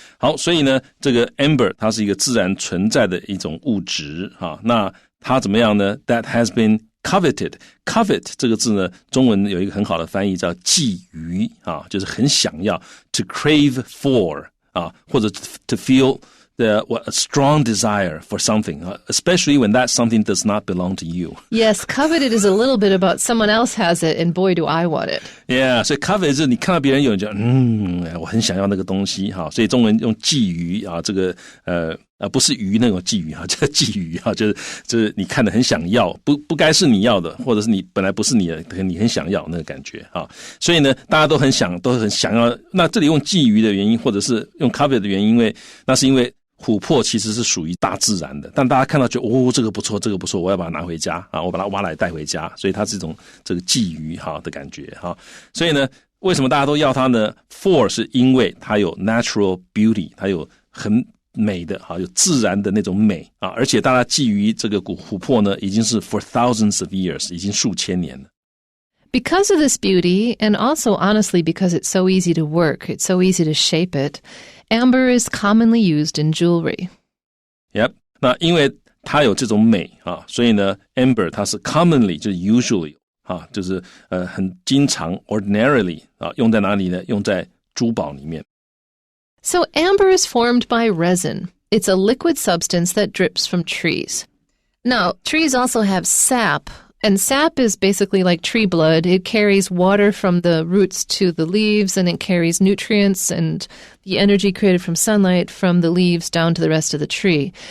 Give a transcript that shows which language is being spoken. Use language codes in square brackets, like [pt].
[zh] 好，所以呢，这个 amber 它是一个自然存在的一种物质啊。那它怎么样呢 ？ [en] That has been coveted [zh] 这个字呢，中文有一个很好的翻译叫觊觎啊，就是很想要 [en] to crave for [zh] 啊，或者 [en] to feel a strong desire for something, especially when that something does not belong to you. Yes, coveted is a little bit about someone else has it, and boy, do I want it. [zh] Yeah, 所以 coveted 是你看到别人有，你就我很想要那个东西哈。所以中文用觊觎啊，这个不是鱼那种觊觎哈，叫觊觎哈，就是你看得很想要，不该是你要的，或者是你本来不是你的，你很想要那个感觉哈。所以呢，大家都很想要。那这里用觊觎的原因，或者是用 coveted 的原因，那是因为琥珀其实是属于大自然的，但大家看到觉得这个不错，我要把它拿回家啊，我把它挖来带回家，所以它是一种这个觊觎哈的感觉哈。所以呢，为什么大家都要它呢 ？For 是因为它有 [en] natural beauty， [zh] 它有很美的哈，有自然的那种美啊，而且大家觊觎这个琥珀呢，已经是 [en] for thousands of years， [zh] 已经数千年了。 [en] Because of this beauty, and also honestly because it's so easy to work, it's so easy to shape it, amber is commonly used in jewelry. Yep. [zh] 那因为它有这种美啊，所以呢 amber 它是 commonly 就是 usually 啊，就是很经常 ordinarily 啊，用在哪里呢？用在珠宝里面。 [en] So amber is formed by resin. It's a liquid substance that drips from trees. Now, trees also have sap. And sap is basically like tree blood. It carries water from the roots to the leaves, and it carries nutrients and the energy created from sunlight from the leaves down to the rest of the tree.